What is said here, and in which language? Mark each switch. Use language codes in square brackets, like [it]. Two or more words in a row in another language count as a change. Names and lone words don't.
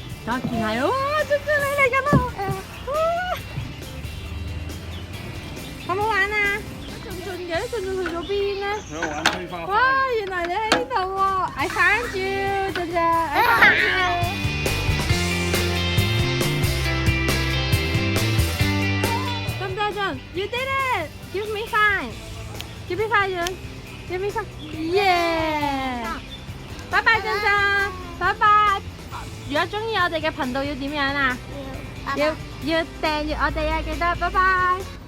[yue] 等我見下，哇！俊俊你嚟緊啦！好唔好玩啊？俊俊嘅，俊俊去咗邊咧？喺度玩推花哇！原來你喺呢度喎 ！ [en] I found you，俊俊 ，I found you。 [yue] 得唔得， [en] 俊 ？You did it! Give me sign. Give me sign, Give me sign. [yue] Yeah！ 拜拜，俊俊，拜拜。如果中意我哋嘅頻道要點樣啊？要訂閱我哋啊！記得，拜拜。